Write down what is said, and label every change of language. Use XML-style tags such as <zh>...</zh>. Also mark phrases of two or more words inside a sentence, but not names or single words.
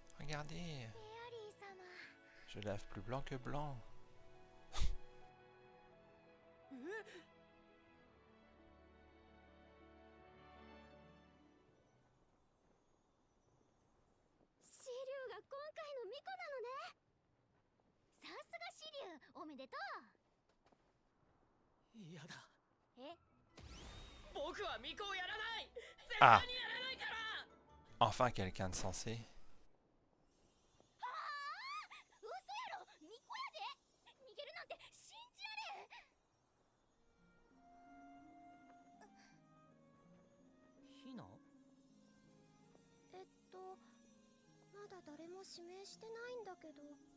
<fr>regardez.</fr> <ja>フェアリー様。</ja> <fr>Je lave plus blanc que blanc.</fr> <ja>シリュウが今回の巫女なのね。さすがシリュウ、おめでと嫌だ。う。え、僕は巫女をやらない。絶 Ah 対にやらないから。</ja> <fr>Enfin quelqu'un de sensé.</fr> <ja>嘘やろ、巫女やで。逃げるなんて信じられん。ヒナ？まだ誰も指名してないんだけど。</ja>